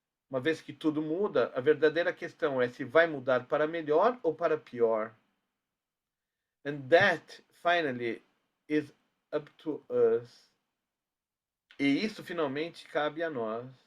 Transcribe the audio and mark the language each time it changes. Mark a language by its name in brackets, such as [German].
[Portuguese] Uma vez que tudo muda, a verdadeira questão é se vai mudar para melhor ou para pior. [English] And that, finally, is up to us. [Portuguese] E isso finalmente cabe a nós.